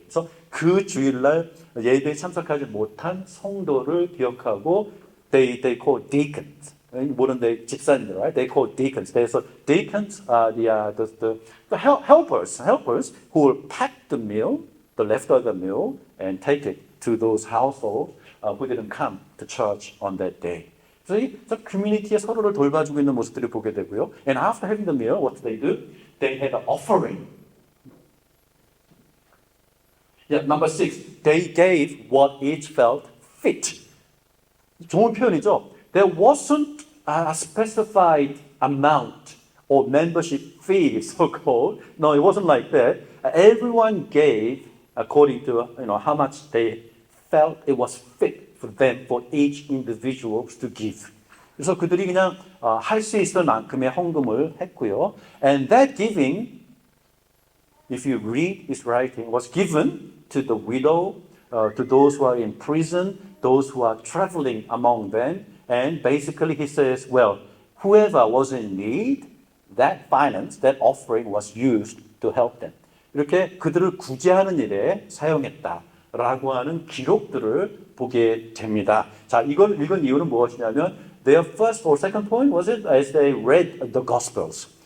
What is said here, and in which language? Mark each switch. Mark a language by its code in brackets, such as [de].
[ko] 그래서 그 주일날 예배에 참석하지 못한 성도를 기억하고 [en] they call deacons. [ko] 모르는데 집사님들, right? [en] They call deacons. So deacons are the helpers who will pack the meal, the leftover meal, and take it to those households who didn't come to church on that day. [ko] 그래서 커뮤니티에 서로를 돌봐주고 있는 모습들을 보게 되고요. [en] And after having the meal, what do? They had an offering. Yeah, number 6, they gave what each felt fit. [ko] 좋은 표현이죠. [en] There wasn't a specified amount or membership fee, so-called. No, it wasn't like that. Everyone gave according to how much they felt it was fit for them, for each individual to give. [ko] 그래서 그들이 그냥 할 수 있을 만큼의 헌금을 했고요. [en] And that giving, if you read his writing, was given to the widow, to those who are in prison, those who are traveling among them. And basically he says, well, whoever was in need, that finance, that offering was used to help them. [ko] 이렇게 그들을 구제하는 일에 사용했다라고 하는 기록들을 보게 됩니다. 자, 이걸 읽은 이유는 무엇이냐면 [en] their first or second point was it as they read the Gospels.